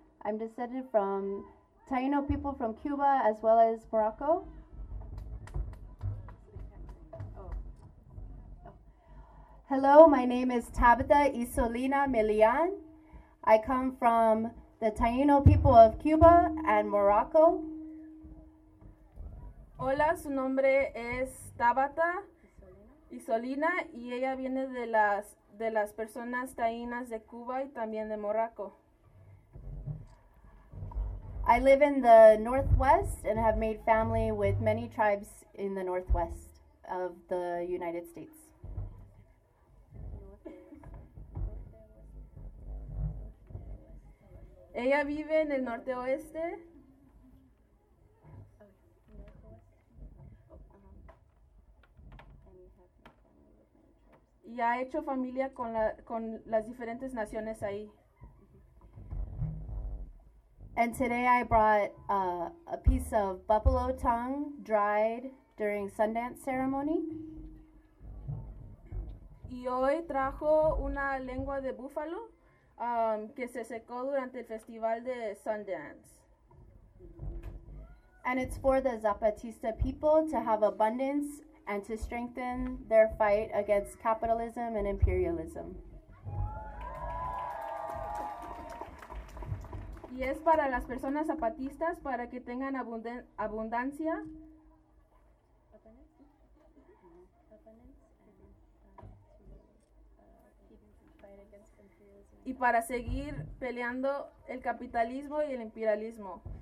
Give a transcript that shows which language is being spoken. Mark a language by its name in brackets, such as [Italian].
[English] I'm descended from Taino people from Cuba as well as Morocco. Hello, my name is Tabitha Isolina Millian. I come from the Taino people of Cuba and Morocco. [Spanish] Hola, su nombre es Tabitha Isolina y ella viene de las personas taínas de Cuba y también de Morocco. [English] I live in the Northwest and have made family with many tribes in the Northwest of the United States. [Spanish] Ella vive en el norte oeste. Y ha hecho familia con las diferentes naciones ahí. [English] And today I brought a piece of buffalo tongue dried during Sundance ceremony. [Spanish] Y hoy trajo una lengua de búfalo. Que se secó durante el festival de Sundance. [English] And it's for the Zapatista people to have abundance and to strengthen their fight against capitalism and imperialism. [Spanish] Y es para las personas zapatistas para que tengan abundancia. Y para seguir peleando el capitalismo y el imperialismo.